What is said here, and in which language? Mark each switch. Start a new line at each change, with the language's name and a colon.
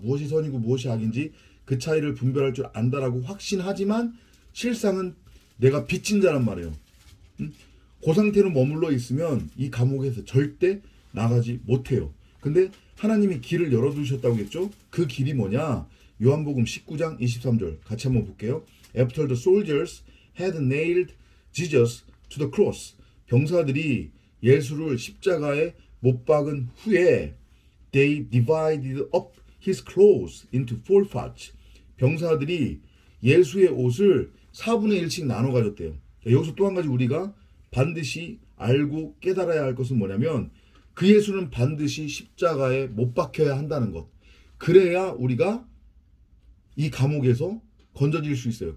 Korean: 무엇이 선이고 무엇이 악인지 그 차이를 분별할 줄 안다라고 확신하지만 실상은 내가 빚진 자란 말이에요. 그 상태로 머물러 있으면 이 감옥에서 절대 나가지 못해요. 근데 하나님이 길을 열어두셨다고 했죠. 그 길이 뭐냐? 요한복음 19장 23절 같이 한번 볼게요.
English: After the soldiers had nailed Jesus to the cross.
Korean: 병사들이 예수를 십자가에 못 박은 후에
English: they divided up his clothes into four parts.
Korean: 병사들이 예수의 옷을 4분의 1씩 나눠 가졌대요. 여기서 또 한 가지 우리가 반드시 알고 깨달아야 할 것은 뭐냐면 그 예수는 반드시 십자가에 못 박혀야 한다는 것. 그래야 우리가 이 감옥에서 건져질 수 있어요.